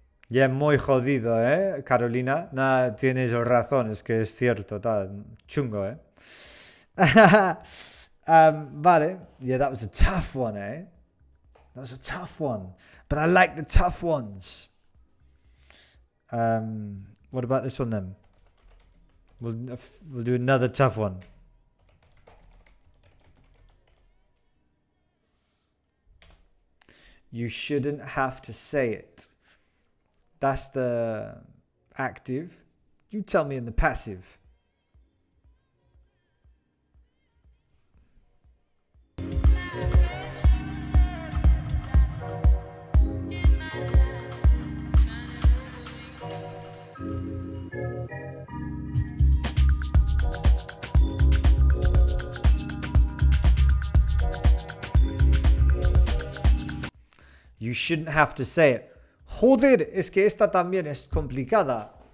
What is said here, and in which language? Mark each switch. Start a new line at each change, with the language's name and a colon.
Spanish: Ya muy jodido, ¿eh, Carolina? Nada, tienes razón, es que es cierto, tal. Chungo, ¿eh? Vale.
English: Yeah, that was a tough one, eh? That was a tough one. But I like the tough ones. What about this one then? We'll do another tough one. You shouldn't have to say it. That's the active. You tell me in the passive. You shouldn't have to say it.
Spanish: Joder, es que esta también es complicada.